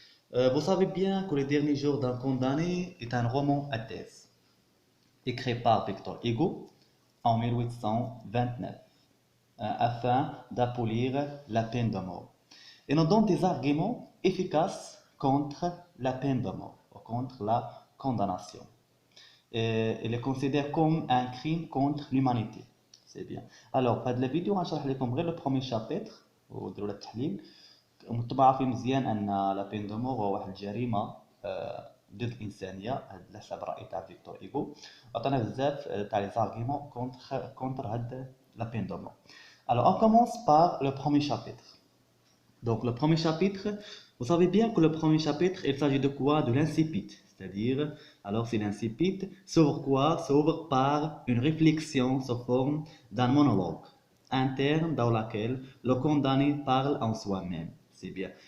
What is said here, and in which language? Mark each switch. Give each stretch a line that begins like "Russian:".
French: Vous savez bien que le dernier jour d'un condamné est un roman à thèse écrit par Victor Hugo en 1829. Afin d'abolir la peine de mort. Et nous donne des arguments efficaces contre la peine de mort, ou contre la condamnation. Et il est considéré comme un crime contre l'humanité. C'est bien. Alors,
Arabic: في هذه الفيديو غنشرح لكم غير
French: le premier chapitre
Arabic: وديروا له التحليل. وانتم عارفين مزيان ان
French: لا بين دو مور
Arabic: هو واحد الجريمه ضد الانسانيه هاد على حساب الراي تاع فيكتور ايغو عطانا بزاف تاع
French: لي زارغيمون كونتر
Arabic: هاد لا بين دو مور.
French: Alors, on commence par le premier chapitre. Donc, le premier chapitre, vous savez bien que le premier chapitre, il s'agit de quoi? De l'incipit. C'est-à-dire, alors c'est l'incipit, s'ouvre quoi? S'ouvre par une réflexion sous forme d'un monologue interne dans lequel le condamné parle en soi-même. C'est bien.